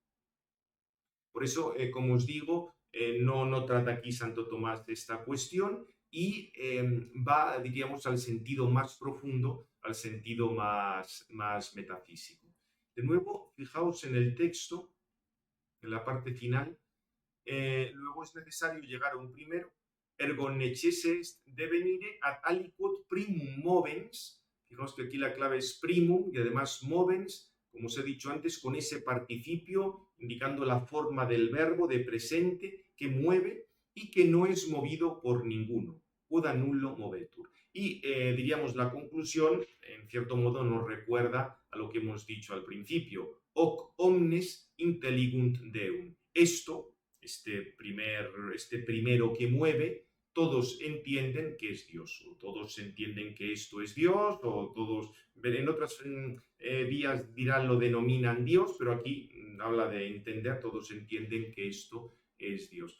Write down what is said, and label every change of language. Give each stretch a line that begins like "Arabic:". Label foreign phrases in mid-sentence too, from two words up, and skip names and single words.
Spanish: Por eso, como os digo, no trata aquí Santo Tomás de esta cuestión y va, diríamos, al sentido más profundo, al sentido más metafísico. De nuevo, fijaos en el texto, en la parte final, luego es necesario llegar a un primero,
Latin: ergo necesse est devenire ad aliquot primum movens.
Spanish: Fijaos que aquí la clave es primum y además movens, como os he dicho antes, con ese participio indicando la forma del verbo de presente que mueve y que no es movido por ninguno.
Latin: Quod nullo movetur.
Spanish: Y diríamos la conclusión, en cierto modo nos recuerda a lo que hemos dicho al principio.
Latin: Hoc omnes intelligunt Deum.
Spanish: Este primero que mueve, todos entienden que es Dios, o todos entienden que esto es Dios, o todos, en otras vías dirán lo denominan Dios, pero aquí habla de entender, todos entienden que esto es Dios.